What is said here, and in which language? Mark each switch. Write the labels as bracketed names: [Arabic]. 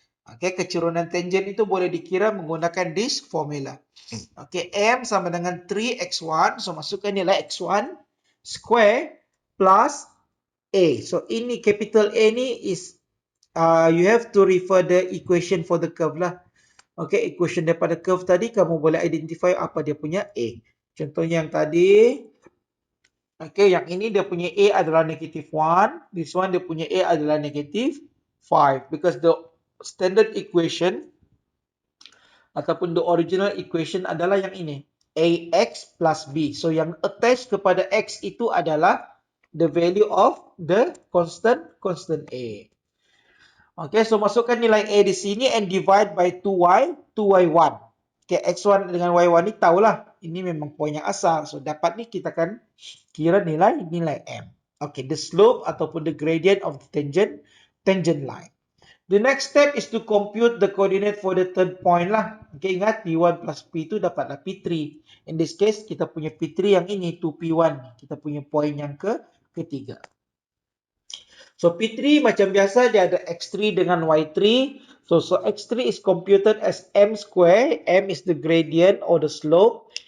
[Malay] Okay, kecurunan tangent itu boleh dikira menggunakan this formula. Okay, M sama dengan 3x1. So, masukkan nilai x1 square plus A. [English] So, ini capital A ni is, you have to refer the equation for the curve lah. [Malay] Okay, equation daripada curve tadi, kamu boleh identify apa dia punya A. Contohnya yang tadi, okay, yang ini dia punya A adalah negative 1. [English] This one [Malay] dia punya A adalah negative 5. [English] Because the standard equation ataupun the original equation [Malay] adalah yang ini. [English] AX plus B. So, [Malay] yang attached kepada X itu adalah [English] the value of the constant A. Okay, so [Malay] masukkan nilai A di sini [English] and divide by 2y1. [Malay] Okay, x1 dengan y1 ni tahulah. Ini memang poin yang asal. So, dapat ni kita akan kira nilai M. [English] Okay, the slope ataupun the gradient of the tangent line. The next step is to compute the coordinate for the third point lah. [Malay] Okay, ingat P1 plus P2 dapatlah P3. [English] In this case, [Malay] kita punya P3 yang ini 2P1. Kita punya point yang ketiga. So P3 macam biasa dia ada X3 dengan Y3. [English] So X3 is computed as M square. M is the gradient or the slope.